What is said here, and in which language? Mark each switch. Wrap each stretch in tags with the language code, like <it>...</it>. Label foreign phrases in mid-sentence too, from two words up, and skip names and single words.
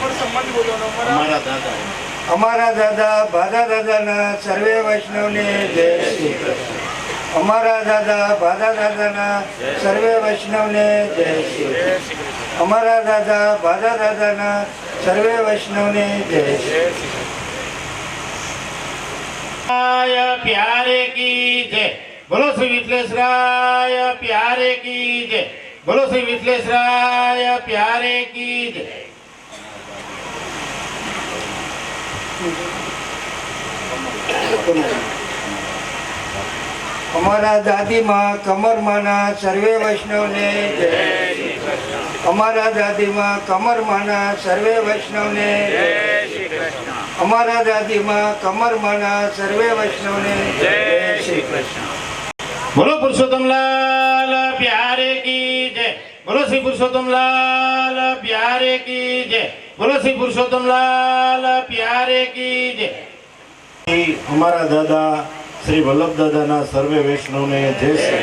<gu>અમારા દાદા બાધા દાદાના સર્વે વૈષ્ણવને જય શ્રી કૃષ્ણ. અમારા દાદા બાધા દાદાના સર્વે વૈષ્ણવને જય શ્રી કૃષ્ણ. અમારા દાદા બાધા દાદાના સર્વે વૈષ્ણવને જય શ્રી</gu> <hi>राय प्यारे की जय. बोलो श्री विश्लेषराय प्यारे की जय. बोलो श्री विश्लेषराय प्यारे की जय.</hi> <gu>અમારા દાદીમાં કમરમાના સર્વે વૈષ્ણવને જય શ્રી કૃષ્ણ. અમારા દાદીમાં કમરમાના સર્વે વૈષ્ણવને જય શ્રી કૃષ્ણ. અમારા દાદીમાં કમરમાના સર્વે વૈષ્ણવને જય શ્રી કૃષ્ણ.</gu> <hi>बोलो पुरुषोत्तम लाल प्यारे की जय. बोलो श्री पुरुषोत्तम लाल प्यारे की जय. बोलो श्री पुरुषोत्तम लाल प्यारे की जय. हमारा दादा श्री वल्लभ दादा सर्वे वैष्णव ने जय श्री.</hi>